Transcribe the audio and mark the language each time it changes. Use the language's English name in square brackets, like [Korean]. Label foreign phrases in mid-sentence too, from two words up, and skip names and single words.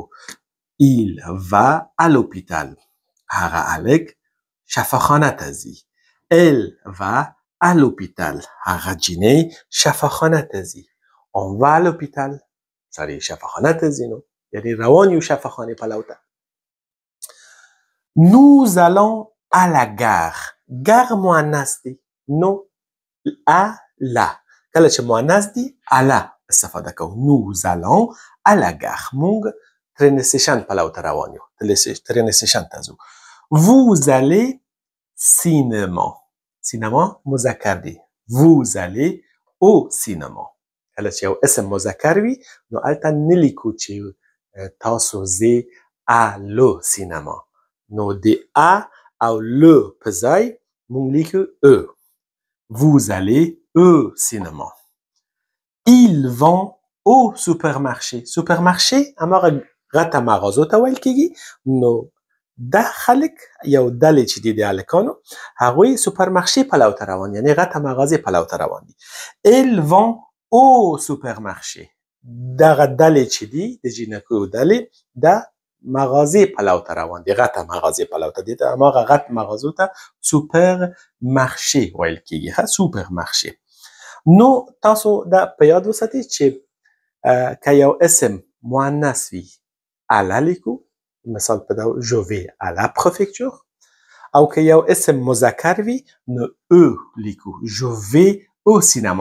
[French] il va à l'hôpital, [Pashto] هغه الک شفاخانه ته ځي. [French] elle va à l'hôpital, [Pashto] هغه جینۍ شفاخانه ته ځي. [French] on va à l'hôpital, [Pashto] سړی شفاخانه ته ځي نو یعنی روان یو شفاخانه پلو ته. [French] Nous allons à la gare. [Pashto] gare مؤنث دی نو [French] à la, [Pashto] کله چې مؤنث دی [French] à la [Pashto] استفاده کوو. [French] Nous allons à la gare، [Pashto] مونږ ترین استیشن پلو ته روان یو، ترین استیشن ته ځو. [French] Vous allez cinéma، [Pashto] سینما مذکر دی. [French] Vous allez au cinéma، [Pashto] کله چې یو اسم مذکر وي نو هلته نه لیکو چې تاسو ځئ [French] à le cinéma, [Pashto] نو د ا او لو په ځای مونږ لیکو او. [French] Vous allez au cinéma. Ils vont au supermarché. [Pashto] supermarché هماغه غټه مغازو ته ویل کیږي نو دا خلک یو ډلې چې دي د هلکانو هغوی سوپرمارشې پلو ته روان، یعنې غټه مغازې پلو ته روان دي. [French] Ils vont au supermarché، [Pashto] دغه ډلې چې دي د جینکو ډلې د مغازې پلو ته روان دي، غټه مغازې پلو ته دي، هماغه غټ مغازو ته سوپرمارشې ویل کیږي. ښه، سوپرمارشې. نو تاسو دا په یاد وساتئ چې که یو اسم مؤنث وي الا لیکو، مثال په ډول [French] je vais à la préfecture, [Pashto] او که یو اسم مذکر وي نو او لیکو [French] je vais au cinéma.